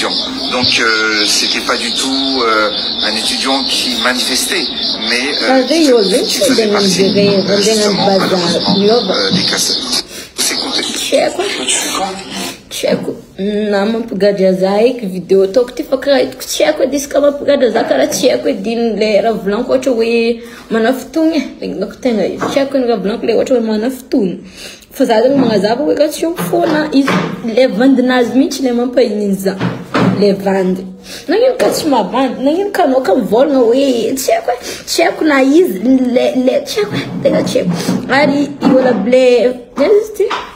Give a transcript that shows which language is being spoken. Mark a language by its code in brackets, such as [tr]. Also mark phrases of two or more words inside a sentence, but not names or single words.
[fr] Donc c'était pas du tout un étudiant qui manifestait, mais qui faisait partie justement malheureusement des casseurs. C'est compté. [mg] Cheko na mampigadra za eky vidéo ataoko ty fa karaha hitako tsy haiko edy izy ka mampigadra za karaha tsy haiko edy le raha volaniko ohatra hoe manafotogny zegny donc tegna izy tsy haiko ny raha volaniko le ohatra hoe manafotogny fa za zegny magnazava hoe ka tsy io fona izy le vandinazy mihitsy le mampahininy za le vandy nagnino ka tsy mavandy nagnino ka anao ka mivolagna hoe tsy haiko na izy le tsy haiko tegna tsy haiko ary iola ble izy ty